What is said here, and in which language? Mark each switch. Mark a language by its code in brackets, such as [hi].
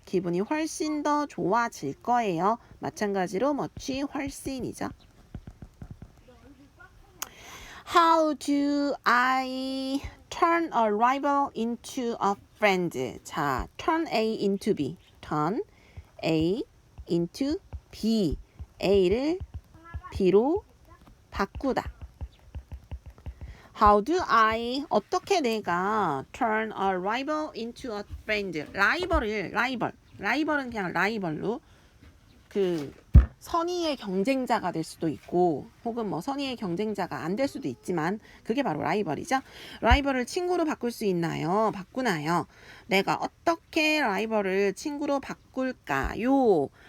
[ko] 기분이 훨씬 더 좋아질 거예요. 마찬가지로 much 훨씬이죠. [en] How do I turn a rival into a friend? 자, turn A into B. turn A into B. [ko] A를 B로 바꾸다. [en] How do I [ko] 어떻게 내가 [en] turn a rival into a friend? [ko] 라이벌은 그냥 라이벌로 그 선의의 경쟁자가 될 수도 있고 혹은 뭐 선의의 경쟁자가 안 될 수도 있지만 그게 바로 라이벌이죠. 라이벌을 친구로 바꿀 수 있나요? 바꾸나요? 내가 어떻게 라이벌을 친구로 바꿀까요?